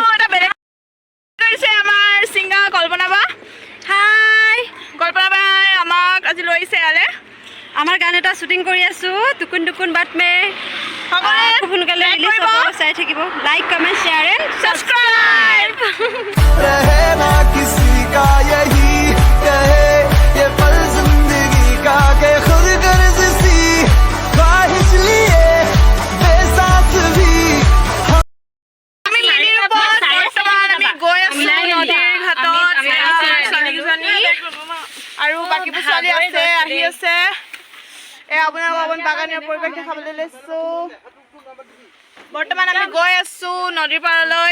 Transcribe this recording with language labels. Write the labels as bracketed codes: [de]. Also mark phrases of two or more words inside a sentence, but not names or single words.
[as] এটা বেলেগ কৰিছে আমাৰ ছিংগাৰ কল্পনা বা, হাই, কল্পনা বাই আমাক আজি লৈ আহিছে ইয়ালে। আমাৰ গান এটা শ্বুটিং কৰি আছোঁ, টুকুন টুকুন বাট মে। সকলোৱে খুব সোনকালে ৰিলিজ হ'ব, চাই থাকিব। [en] like, comment, share and [as] ছাবস্ক্ৰাইব। [hi] रहना किसी का यही कहे ये पल जिंदगी का के खुद गर्ज सी ख्वाहिश लिए बेसाथ भी [as] আমি মিনিৰ ওপৰত বৰ্তমান আমি গৈ আছোঁ নদীৰ ঘাটত। ছোৱালীকেইজনী আৰু বাকীবোৰ ছোৱালী আছে, আহি আছে। এয়া আপোনালোকক অকণ বাগানীয়া পৰিৱেশ দেখাবলৈ লৈছোঁ। বৰ্তমান আমি গৈ আছোঁ নদীৰ পাৰলৈ।